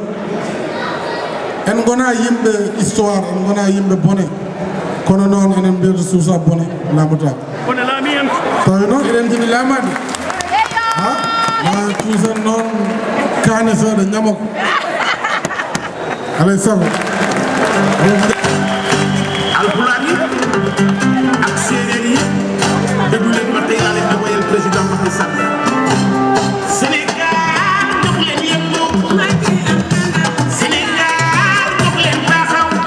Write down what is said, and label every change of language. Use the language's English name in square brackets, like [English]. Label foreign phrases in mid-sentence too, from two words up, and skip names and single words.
[Fula] en gona yimɓe histoire en gona yimɓe bone kono noon enen mbiyata suusa bone laamata tawi noon eɗen jiɗi laamade ma cuusen noon kaane seeɗa ñamako alay sago [Wolof] alpulaar yi ak séeréer yi déglu leen ma tey laa leen di woyal président Macky Sall Sénégal jox leen yëngu Sénégal jox leen baaxaw